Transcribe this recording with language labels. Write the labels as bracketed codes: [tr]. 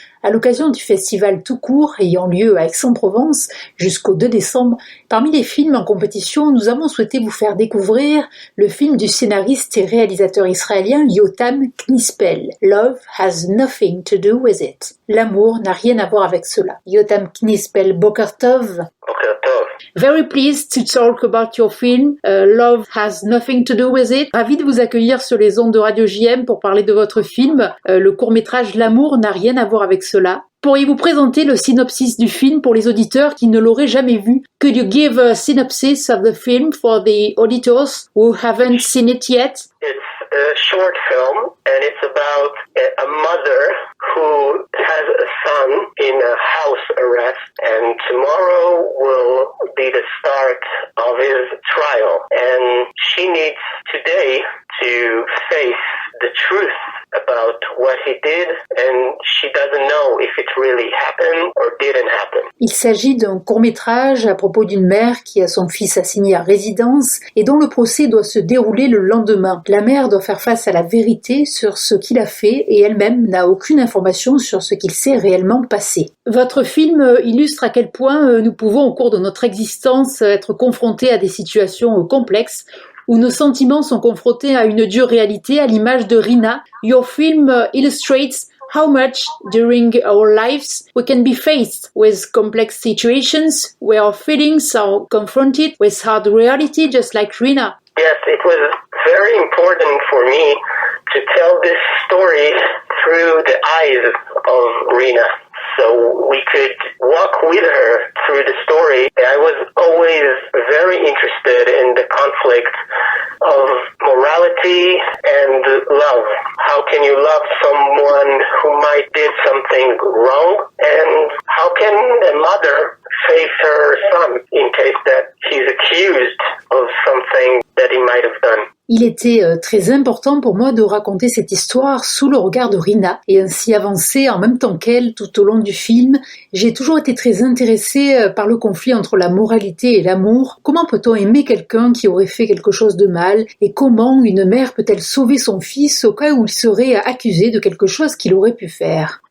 [fr] À l'occasion du festival tout court ayant lieu à Aix-en-Provence jusqu'au 2 décembre, parmi les films en compétition, nous avons souhaité vous faire découvrir le film du scénariste et réalisateur israélien Yotam Knispel, Love has nothing to do with it. L'amour n'a rien à voir avec cela. [he] Yotam Knispel, Boker Tov. [en] Very pleased to talk about your film, Love has nothing to do with it. [fr] Ravi de vous accueillir sur les ondes de Radio JM pour parler de votre film, le court-métrage L'amour n'a rien à voir avec cela. Pourriez-vous présenter le synopsis du film pour les auditeurs qui ne l'auraient jamais vu? [en] Could you give a synopsis of the film for the auditors who haven't seen it yet? It's a short film, and it's about a mother who has a son in a house arrest, and tomorrow will be the start of his trial. And she needs today to face the truth about what he did, and she doesn't know if it really happened or didn't happen. [fr] Il s'agit d'un court-métrage à propos d'une mère qui a son fils assigné à résidence et dont le procès doit se dérouler le lendemain. La mère doit faire face à la vérité sur ce qu'il a fait et elle-même n'a aucune information sur ce qu'il s'est réellement passé. Votre film illustre à quel point nous pouvons au cours de notre existence être confrontés à des situations complexes où nos sentiments sont confrontés à une dure réalité, à l'image de Rina. [en] Your film illustrates how much during our lives we can be faced with complex situations where our feelings are confronted with hard reality, just like Rina. Yes, it was very important for me to tell this story through the eyes of Rina. So we could walk with her through the story. I was always very interested in the conflict of morality and love. How can you love someone who might did something wrong? And how can a mother face her son in case that he's accused of something that he might have done? [fr] Il était très important pour moi de raconter cette histoire sous le regard de Rina et ainsi avancer en même temps qu'elle tout au long du film. J'ai toujours été très intéressée par le conflit entre la moralité et l'amour. Comment peut-on aimer quelqu'un qui aurait fait quelque chose de mal et comment une mère peut-elle sauver son fils au cas où il serait accusé de quelque chose qu'il aurait pu faire?